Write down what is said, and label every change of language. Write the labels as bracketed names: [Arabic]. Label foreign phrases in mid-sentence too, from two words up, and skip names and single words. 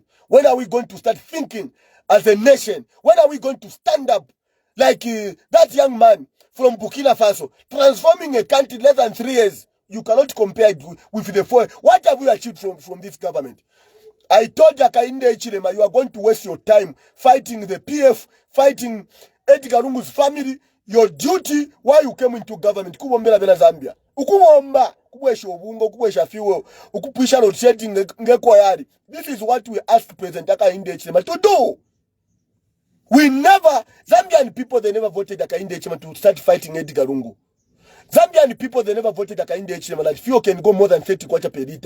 [English] When are we going to start thinking as a nation? When are we going to stand up like that young man from Burkina Faso, transforming a country in less than 3 years? You cannot compare it with the 4. What have we achieved from this government? I told Hakainde Hichilema, you are going to waste your time fighting the PF, fighting Edgar Lungu's family. Your duty, why you came into government, [Bemba] kubombela bena Zambia. Ukubomba, kubwesha obungo, kubwesha fuel, ukupisha [English] load shedding [Bemba] ngeko yari. [English] This is what we asked President Hakainde Hichilema to do. We never, Zambian people, they never voted Hakainde Hichilema to start fighting Edgar Lungu. Zambian people, they never voted Hakainde Hichilema that fuel can go more than 30 kwacha per liter.